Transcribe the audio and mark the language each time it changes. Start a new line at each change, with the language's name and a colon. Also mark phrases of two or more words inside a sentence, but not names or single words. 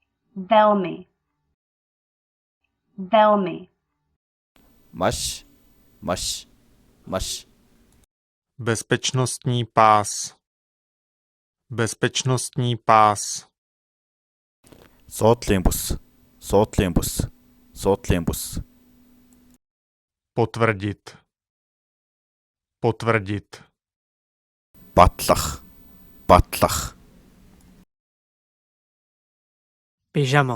Czech: velmi, velmi,
Mongolian: маш, маш, маш.
Czech: Bezpečnostní pás. Bezpečnostní pás.
Mongolian: Суудлын бус, суудлын бус, суудлын бус.
Czech: Potvrdit. Potvrdit.
Mongolian: Батлах, батлах.
Czech: Pyžamo.